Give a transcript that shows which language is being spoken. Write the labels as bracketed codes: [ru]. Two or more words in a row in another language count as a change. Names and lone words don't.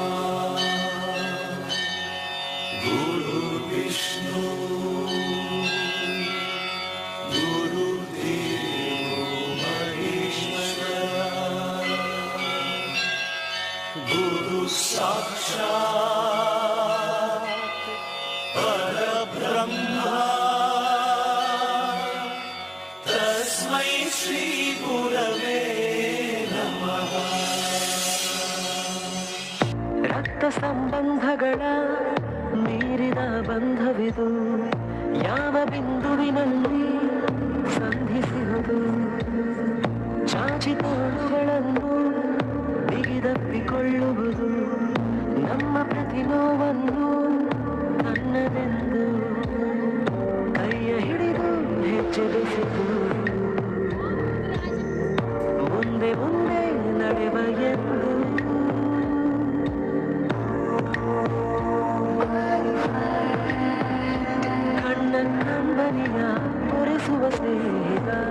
[sa] ಗುರು ವಿಷ್ಣು ಗುರು ದೇವೋ ಮಹೇಶ್ವರ, ಗುರು ಸಾಕ್ಷಾತ್ ಪರಬ್ರಹ್ಮ, ತಸ್ಮೈ ಶ್ರೀ ಗುರವೇ ನಮಃ. [kn] ರಕ್ತ ಸಂಬಂಧಗಳ ಮೀರಿದ ಬಂಧವಿದು, ಯಾವ ಬಿಂದುವಿನಲ್ಲಿ ಸಂಧಿಸುವುದು. ಚಾಚಿತೋಳುಗಳನ್ನು ಬಿಗಿದಪ್ಪಿಕೊಳ್ಳುವುದು, ನಮ್ಮ ಪ್ರತಿ ನೋವನ್ನು ನನ್ನದೆಂದು ಕೈಯ ಹಿಡಿದು ಹೆಜ್ಜೆ ಬೆಸೆದು ಮುಂದೆ ಮುಂದೆ ನಡೆವ ಎಂದು ಕಣ್ಣ ಕಂಬನಿಯ ಒರೆಸುವ ಸ್ನೇಹಿತ.